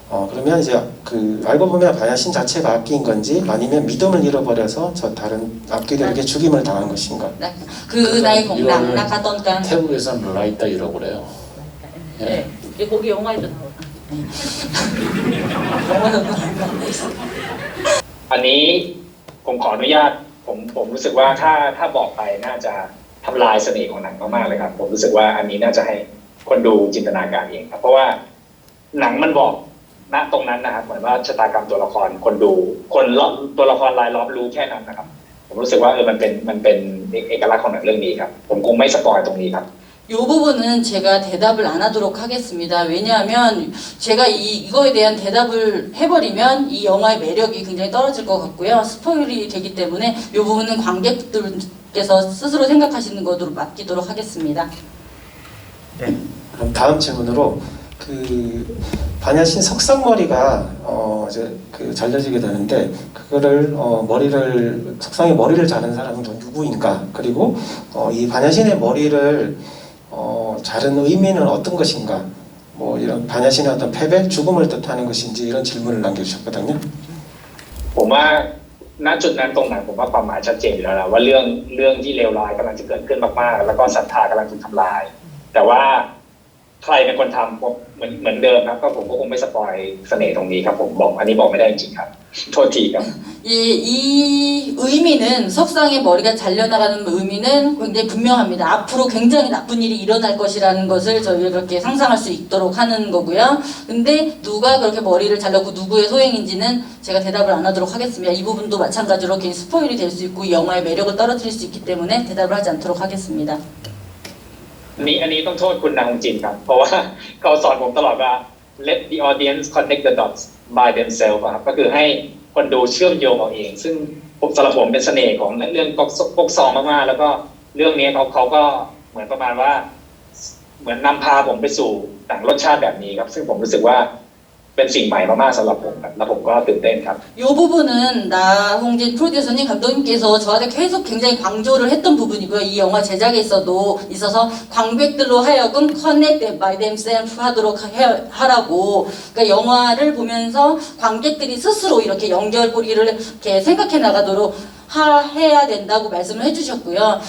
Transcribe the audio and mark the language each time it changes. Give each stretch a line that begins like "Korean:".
Korean: 그러면 이제 그 알고 보면 반야신 자체가 악기인 건지 아니면 믿음을 잃어버려서 저 다른 악기들에게 죽임을 당한 것인가. 그 나이 공랑 이거를 나가던간. 태국에서는 라이따 이라고 그래요. 네. 이게 거기 영화에도 나오다. 영화에도 나오고 있어.
Thai: อันนี้ผมขออนุญาตผมรู้สึกว่าถ้าบอกไปน่าจะทำลายเสน่ห์ของหนังมากๆเลยครับผมรู้สึกว่าอันนี้น่าจะให้คนดูจินตนาการเองครับเพราะว่าหนังมันบอกณตรงนั้นนะครับเหมือนว่าชะตากรรมตัวละครคนดูคนตัวละครรายล้อมรู้แค่นั้นนะครับผมรู้สึกว่ามันเป็นเอกลักษณ์ของหนังเรื่องนี้ครับผมคงไม่สปอยตรงนี้ครับ
Korean: 이 부분은 제가 대답을 안 하도록 하겠습니다. 왜냐하면 제가 이거에 대한 대답을 해버리면 이 영화의 매력이 굉장히 떨어질 것 같고요. 스포일이 되기 때문에 이 부분은 관객들께서 스스로 생각하시는 것으로 맡기도록 하겠습니다. 네. 그럼 다음 질문으로 그 반야신 석상머리가 이제 그 잘려지게 되는데 그거를 머리를 석상의 머리를 자른 사람은 또 누구인가? 그리고 이 반야신의 머리를 자른 의미는 어떤 것인가? 뭐 이런 반야신의 어떤 패배, 죽음을 뜻하는 것인지 이런 질문을 남겨주셨거든요.
Thai: ผมว่าณจุดนั้นตรงนั้นผมว่าความหมายชัดเจนอยู่แล้วนะว่าเรื่องที่เลวร้ายกำลังจะเกิดขึ้นมากๆแล้วก็ศรัทธากำลังถูกทำลายแต่ว่าใครเป็นคนทำผมเหมือนเดิมครับก็ผมก็คงไม่สปอยเสน่ห์ตรงนี้ครับผมบอกอันนี้บอกไม่ได้จริงๆครับโทษทีครับ
Korean: 이 의미는 석상의 머리가 잘려나가는 의미는 굉장히 분명합니다. 앞으로 굉장히 나쁜 일이 일어날 것이라는 것을 저희가 그렇게 상상할 수 있도록 하는 거고요. 근데 누가 그렇게 머리를 잘랐고 누구의 소행인지는 제가 대답을 안 하도록 하겠습니다. 이 부분도 마찬가지로 괜히 스포일이 될 수 있고 영화의 매력을 떨어뜨릴 수 있기 때문에 대답을 하지 않도록 하겠습니다.
Thai: อันนี้ต้องโทษคุณนางฮงจินครับเพราะว่าเขาสอนผมตลอดว่า
English: let the audience connect the dots by themselves
Thai: ครับก็คือให้คนดูเชื่อมโยงเอาเองซึ่งสำหรับผมเป็นเสน่ห์ของเรื่องปกซองมากๆแล้วก็เรื่องนี้เขาก็เหมือนประมาณว่าเหมือนนำพาผมไปสู่หนังรสชาติแบบนี้ครับซึ่งผมรู้สึกว่าเป็นสิ่งใหม่มากๆสำหรับผมครับแล้วผมก็ตื่นเต้นครับ
Korean: 이 부분은 나홍진 프로듀서님 감독님께서 저한테 계속 굉장히 강조를 했던 부분이고요. 이 영화 제작에 있어서 관객들로 하여금
English: connect by themselves
Korean: 하도록 하라고. 그러니까 영화를 보면서 관객들이 스스로 이렇게 연결고리를 이렇게 생각해 나가도록 해야 된다고 말씀을 해주셨고요.